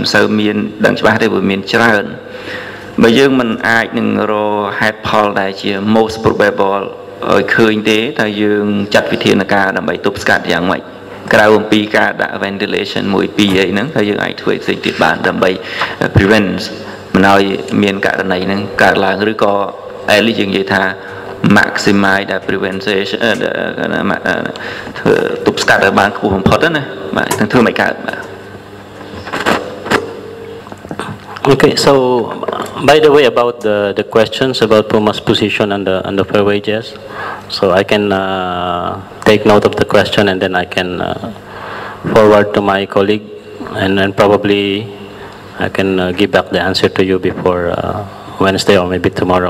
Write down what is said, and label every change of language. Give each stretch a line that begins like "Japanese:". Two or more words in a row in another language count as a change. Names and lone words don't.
Khmer: សូវមានដឹងច្បាស់ទេព្រោះមានច្រើនបើយើងមិនអាចនឹងរកហេតុផលដែលជា
English: most probable
Khmer: ឲ្យឃើញទេថាយើងចាត់វិធានការដើម្បីទប់ស្កាត់យ៉ាងម៉េចក្រៅអំពីការដាក់ ventilation 1 2អីហ្នឹងថាយើងអាចធ្វើផ្សេងទៀតបានដើម្បី prevent មិនឲ្យមានករណីហ្នឹងកើតឡើងឬក៏
English: at least
Khmer: យើងនិយាយថា
English: maximize the prevention
Khmer: ធ្វើទប់ស្កាត់ឲ្យបានខ្ពស់បំផុតណាបាទទាំងធ្វើមិនកើតបាទ
English: Okay, so by the way, about the questions about Puma's position on the fair wages, so I can take note of the question and then I can forward to my colleague, and then probably I can give back the answer to you before Wednesday or maybe tomorrow.